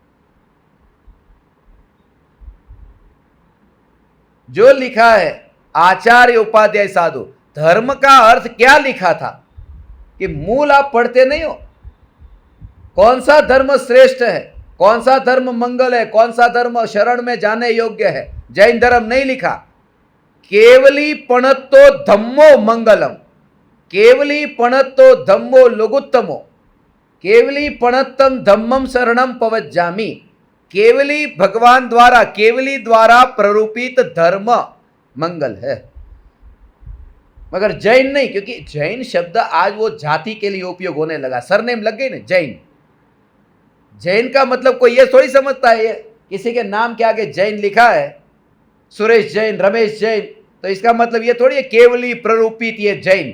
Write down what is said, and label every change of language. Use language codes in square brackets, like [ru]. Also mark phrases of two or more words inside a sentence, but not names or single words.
[hi] जो लिखा है आचार्य, उपाध्याय, साधु, धर्म का अर्थ क्या लिखा था कि मूल आप पढ़ते नहीं हो। कौन सा धर्म श्रेष्ठ है, कौन सा धर्म मंगल है, कौन सा धर्म शरण में जाने योग्य है, जैन धर्म नहीं लिखा। [pra] केवली पणत्तो धम्मो मंगलम, केवली पणत्तो धम्मो लघुत्तमो, केवली पणत्तम धम्मम शरणम पवज्जामि। [hi] केवली भगवान द्वारा, केवली द्वारा प्ररूपित धर्म मंगल है, मगर जैन नहीं, क्योंकि जैन शब्द आज वो जाति के लिए उपयोग होने लगा, सरनेम लग गई ना जैन। जैन का मतलब कोई ये थोड़ी समझता है ये किसी के नाम के आगे जैन लिखा है, सुरेश जैन, रमेश जैन, तो इसका मतलब ये थोड़ी है केवली प्ररूपित ये जैन।